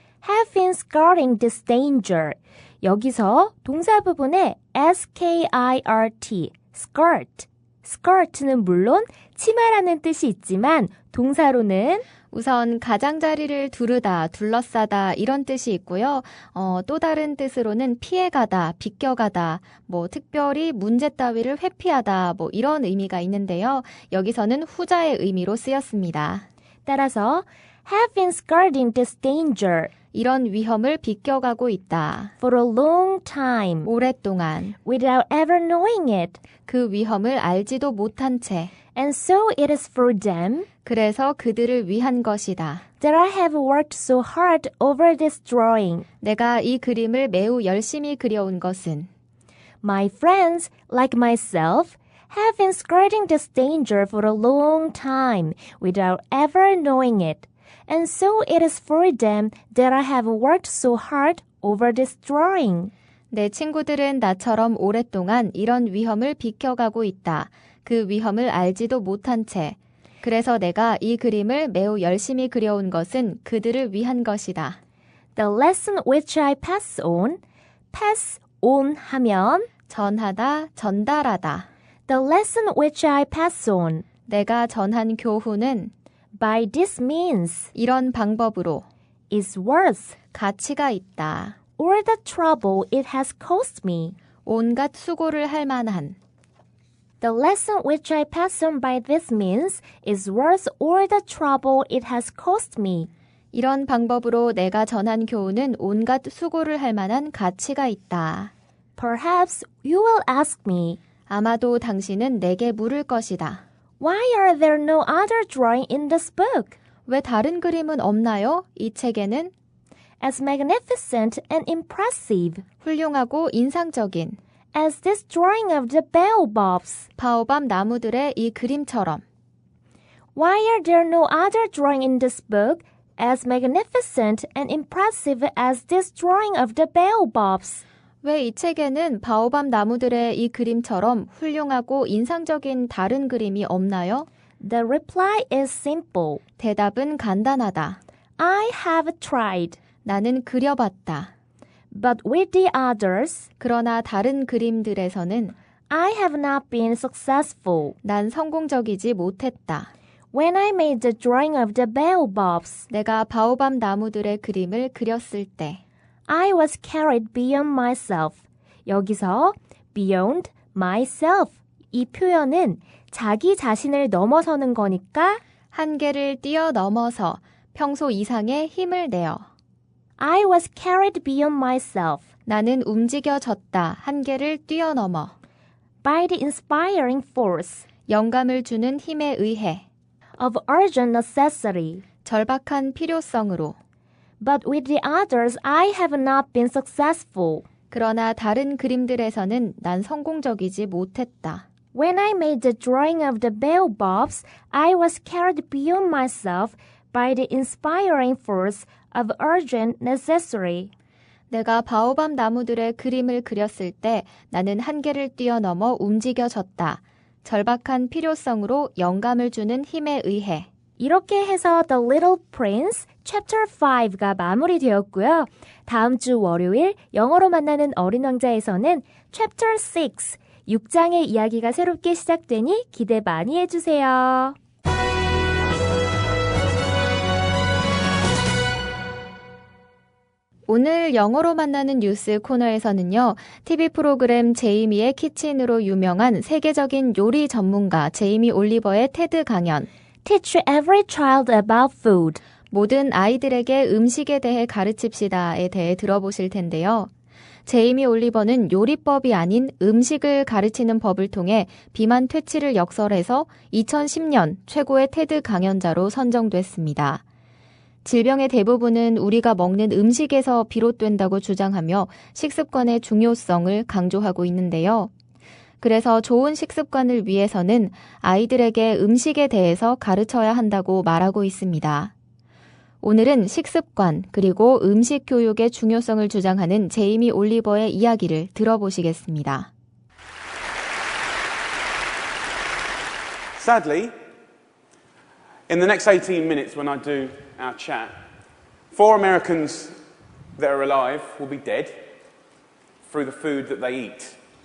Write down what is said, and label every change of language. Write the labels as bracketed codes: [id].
[en] have been skirting this danger. [ko] 여기서 동사 부분에 skirt, skirt. skirt는 물론 치마라는 뜻이 있지만 동사로는 우선 가장자리를 두르다, 둘러싸다 이런 뜻이 있고요. 또 다른 뜻으로는 피해가다, 비껴가다, 특별히 문제 따위를 회피하다 이런 의미가 있는데요. 여기서는 후자의 의미로 쓰였습니다. [en] 따라서 have been skirting this danger [ko] 이런 위험을 비껴가고 있다. [en] for a long time [ko] 오랫동안 [en] without ever knowing it. [ko] 그 위험을 알지도 못한 채 [en] And so it is for them [ko] 그래서 그들을 위한 것이다. [en] that I have worked so hard over this drawing. [ko] 내가 이 그림을 매우 열심히 그려온 것은 [en] My friends, like myself, have been skirting this danger for a long time without ever knowing it. And so it is for them that I have worked so hard over this drawing. [ko] 내 친구들은 나처럼 오랫동안 이런 위험을 비껴가고 있다. 그 위험을 알지도 못한 채. 그래서 내가 이 그림을 매우 열심히 그려온 것은 그들을 위한 것이다. [en] The lesson which I pass on 하면 [ko] 전하다, 전달하다. [en] The lesson which I pass on [ko] 내가 전한 교훈은 [en] by this means [ko] 이런 방법으로 [en] is worth [ko] 가치가 있다. [en] all the trouble it has cost me. [ko] 온갖 수고를 할 만한 [en] The lesson which I pass on by this means is worth all the trouble it has cost me. [ko] 이런 방법으로 내가 전한 교훈은 온갖 수고를 할 만한 가치가 있다. [en] Perhaps you will ask me, [ko] 아마도 당신은 내게 물을 것이다. [en] why are there no other drawing in this book? [ko] 왜 다른 그림은 없나요? 이 책에는 [en] As magnificent and impressive [ko] 훌륭하고 인상적인 [en] as this drawing of the baobabs. [ko] 바오밤 나무들의 이 그림처럼 [en] Why are there no other drawing in this book as magnificent and impressive as this drawing of the baobabs? [ko] 왜 이 책에는 바오밤 나무들의 이 그림처럼 훌륭하고 인상적인 다른 그림이 없나요? [en] The reply is simple. [ko] 대답은 간단하다. [en] I have tried, [ko] 나는 그려봤다. [en] but with the others, [ko] 그러나 다른 그림들에서는 [en] I have not been successful. [ko] 난 성공적이지 못했다. [en] When I made the drawing of the baobabs, [ko] 내가 바오밤 나무들의 그림을 그렸을 때 [en] I was carried beyond myself. [ko] 여기서 [en] beyond myself [ko] 이 표현은 자기 자신을 넘어서는 거니까 한계를 뛰어넘어서 평소 이상의 힘을 내어 [en] I was carried beyond myself [ko] 나는 움직여졌다. 한계를 뛰어넘어 [en] by the inspiring force [ko] 영감을 주는 힘에 의해 [en] of urgent necessity. [ko] 절박한 필요성으로 [en] But with the others, I have not been successful. [ko] 그러나 다른 그림들에서는 난 성공적이지 못했다. [en] When I made the drawing of the baobabs, I was carried beyond myself by the inspiring force of urgent necessity. [ko] 내가 바오밤 나무들의 그림을 그렸을 때 나는 한계를 뛰어넘어 움직여졌다. 절박한 필요성으로 영감을 주는 힘에 의해. 이렇게 해서 The Little Prince Chapter 5가 마무리되었고요. 다음 주 월요일 영어로 만나는 어린 왕자에서는 Chapter 6, 6장의 이야기가 새롭게 시작되니 기대 많이 해주세요. 오늘 영어로 만나는 뉴스 코너에서는요. TV 프로그램 제이미의 키친으로 유명한 세계적인 요리 전문가 제이미 올리버의 테드 강연 [en] Teach every child about food. [ko] 모든 아이들에게 음식에 대해 가르칩시다에 대해 들어보실 텐데요. 제이미 올리버는 요리법이 아닌 음식을 가르치는 법을 통해 비만 퇴치를 역설해서 2010년 최고의 테드 강연자로 선정됐습니다. 질병의 대부분은 우리가 먹는 음식에서 비롯된다고 주장하며 식습관의 중요성을 강조하고 있는데요. 그래서 좋은 식습관을 위해서는 아이들에게 음식에 대해서 가르쳐야 한다고 말하고 있습니다. 오늘은 식습관 그리고 음식 교육의 중요성을 주장하는 제이미 올리버의 이야기를 들어보시겠습니다. [en] Sadly, in the next 18 minutes when I do our chat, 4 Americans that are alive will be dead through the food that they eat.